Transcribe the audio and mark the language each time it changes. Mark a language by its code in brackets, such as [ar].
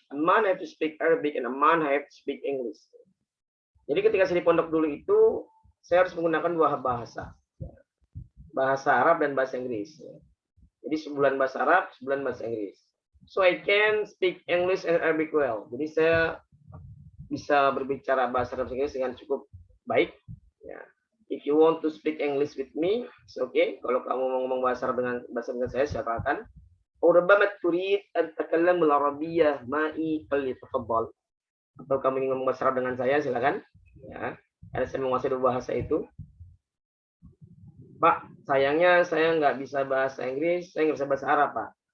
[en] A man have to speak Arabic and a man have to speak English. [id] Jadi ketika saya di pondok dulu itu, saya harus menggunakan 2 bahasa, bahasa Arab dan bahasa Inggris. Jadi sebulan bahasa Arab, sebulan bahasa Inggris. [en] So I can speak English and Arabic well. [id] Jadi saya bisa berbicara bahasa Arab dan Inggris dengan cukup baik. Ya. [en] If you want to speak English with me, it's okay. [id] Kalau kamu mau ngomong bahasa Arab dengan saya, silakan. [ar] Urbamat turid an takallam al-arabiyyah ma'i falyatafaddal. [id] Atau kamu ingin ngomong bahasa Arab dengan saya, silakan. Ya. Karena saya menguasai 2 bahasa itu. Pak, sayangnya saya nggak bisa bahasa Inggris, saya nggak bisa bahasa Arab, Pak.